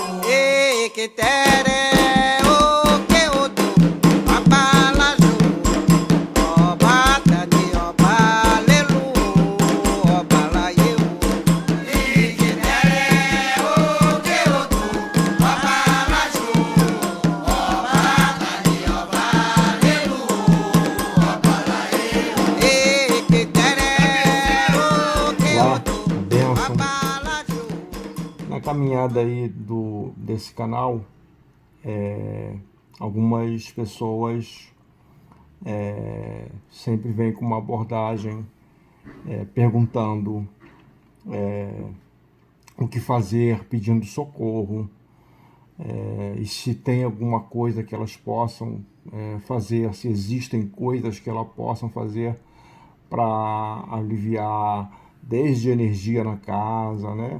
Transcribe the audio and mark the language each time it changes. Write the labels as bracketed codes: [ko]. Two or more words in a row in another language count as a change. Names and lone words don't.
[yo] Ikitere oke odo ọba alájò ọba tani ọba lẹ́lu ọba láyé o. Ikitere oke odo ọba alájò ọba tani ọba lẹ́lu ọba láyé o. Ikitere oke [pt] Olá, [yo] odo [pt] bênção. [yo] ọba alájò. [pt] Na caminhada aí desse canal, algumas pessoas sempre vêm com uma abordagem perguntando o que fazer, pedindo socorro, e se tem alguma coisa que elas possam fazer, se existem coisas que elas possam fazer para aliviar desde energia na casa, né?